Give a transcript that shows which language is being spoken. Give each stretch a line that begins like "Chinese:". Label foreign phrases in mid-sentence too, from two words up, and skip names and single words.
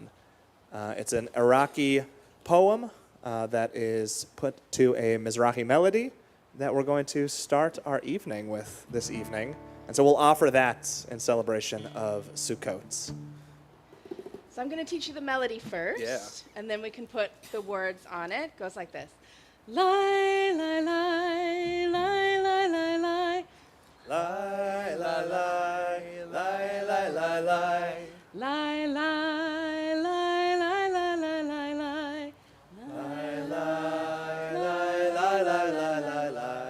English: It's an Iraqi poem that is put to a Mizrahi melody that we're going to start our evening with this evening. And so we'll offer that in celebration of Sukkot. So I'm going to teach you the melody first, and then we can put the words on it. It goes like this. Lie, lie, lie, lie, lie, lie, lie. Lie, lie, lie, lie, lie, lie, lie. Lie, lie, lie, lie, lie, lie, lie, lie. Lie, lie, lie, lie, lie, lie, lie, lie.